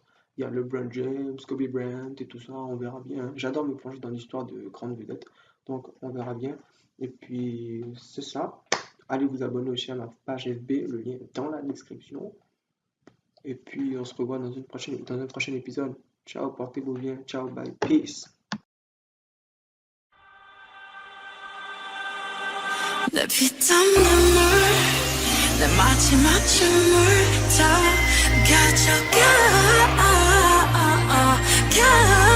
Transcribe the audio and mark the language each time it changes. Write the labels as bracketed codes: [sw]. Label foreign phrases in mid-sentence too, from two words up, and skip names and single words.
[fr] Il y a LeBron James, Kobe Bryant et tout ça, on verra bien. J'adore me plonger dans l'histoire de grandes vedettes, donc on verra bien. Et puis c'est ça. Allez vous abonner aussi à ma page FB, le lien est dans la description. Et puis on se revoit dans un prochain épisode. Ciao, portez-vous bien. Ciao, [en] bye, peace. [ko] 내 피땀 눈물 내 마지막쯤을 다 가져가